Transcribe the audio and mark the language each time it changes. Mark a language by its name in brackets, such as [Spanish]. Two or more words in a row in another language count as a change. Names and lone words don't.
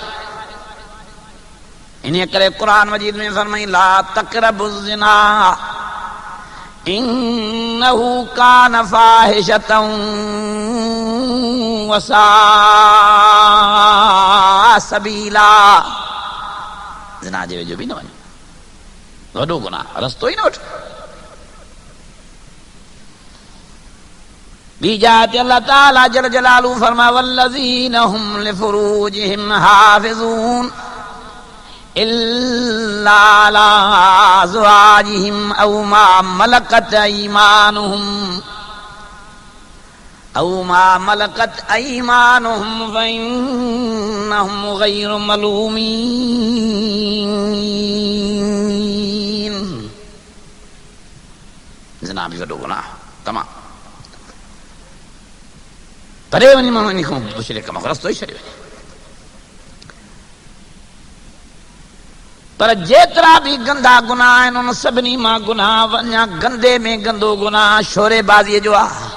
[Sindhi] इन करे क़ुरान मजीद में फरमाई [Arabic] لا تقربوا الزنا إنه كان فاحشة وساء سبيلا. [Sindhi] ज़िना जे वेझो भी न वञो, वॾो गुनाह, रस्तो ही न वठो। [Arabic] बीजात الله تعالى جل جلاله फरमा والذين هم لفروجهم حافظون إلا على أزواجهم أو ما ملكت أيمانهم فإنهم غير ملومين. [Sindhi] ज़िना भी वॾो गुनाह तमामु, परे वञी माण्हू इन खां दूसरे कम रस्तो ई छॾे वञे। पर जेतिरा भी गंदा गुनाह आहिनि उन सभिनी मां गुनाह वञा गंदे में गंदो गुनाह शोरेबाज़ीअ जो आहे।